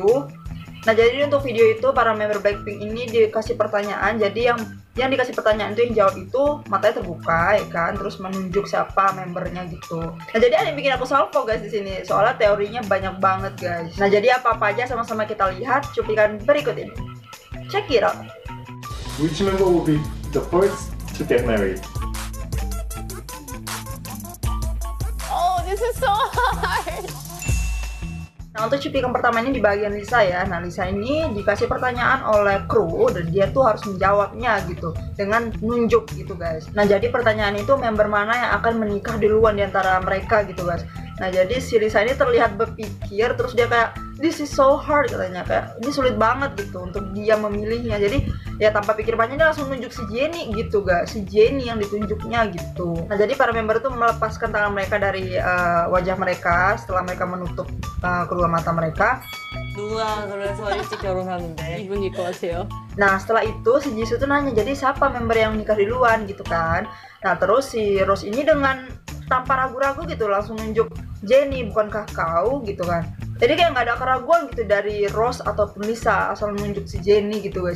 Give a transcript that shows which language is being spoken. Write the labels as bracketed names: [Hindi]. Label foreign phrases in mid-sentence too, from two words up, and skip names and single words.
[Indonesian] Nah jadi untuk video itu para member Blackpink ini dikasih pertanyaan. Jadi yang dikasih pertanyaan itu yang jawab itu matanya terbuka ya kan, terus menunjuk siapa membernya gitu. Nah jadi ada yang bikin aku salvo guys di sini, soalnya teorinya banyak banget guys. Nah jadi apa aja sama-sama kita lihat cuplikan berikut ini. [English] Check it out. Which member will be the first to get married? Oh, this is so hard. [Indonesian] Nah untuk cuplikan pertama ini di bagian Lisa ya. Nah Lisa ini dikasih pertanyaan oleh kru dan dia tuh harus menjawabnya gitu dengan nunjuk gitu guys. Nah jadi pertanyaan itu member mana yang akan menikah duluan diantara mereka gitu guys. Nah jadi si Lisa ini terlihat berpikir, terus dia kayak [English] this is so hard [Indonesian] katanya, kayak ini sulit banget gitu untuk dia memilihnya. Jadi ya tanpa pikir panjang dia langsung nunjuk si Jennie gitu guys, si Jennie yang ditunjuknya gitu. Nah jadi para member itu melepaskan tangan mereka dari wajah mereka setelah mereka menutup kedua mata mereka. [Korean] 누가 그래서 일찍 결혼하는데 이분일 것 같아요. [Indonesian] Nah setelah itu si Jisoo tuh nanya, jadi siapa member yang nikah duluan gitu kan. Nah terus si Rose ini dengan tanpa ragu-ragu gitu langsung nunjuk Jennie, bukankah kau gitu kan. Jadi kayak nggak ada keraguan gitu dari Rose ataupun Lisa asal nunjuk si Jennie gitu guys.